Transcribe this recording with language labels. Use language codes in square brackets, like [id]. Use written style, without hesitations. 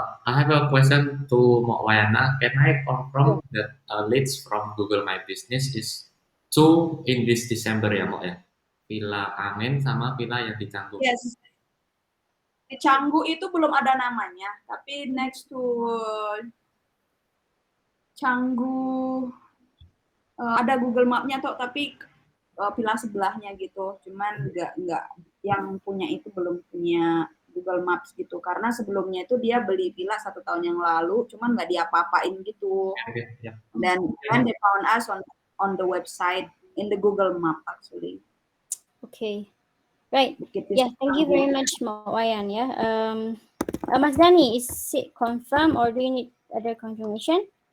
[en] I have a question to Mak Wayana. Can I confirm that leads from Google My Business is two in this December [id] ya, Mak ya? Villa Angin sama villa yang di Canggu. [en] Yes. [id] Di Canggu itu belum ada namanya, tapi [en] next to Canggu [id] ada Google Map-nya tapi villa sebelahnya gitu. Cuman nggak yang punya itu belum punya Google Maps gitu. Karena sebelumnya itu dia beli villa 1 tahun yang lalu, cuman nggak diapa-apain gitu. [en] Yeah. Dan they found us on the website in the Google Map actually. Okay, right. [id] Bukit [en] Yeah, Vista. thank you very much, Mak Wayan. Yeah. Mas Dani, is it confirmed or do you need other confirmation?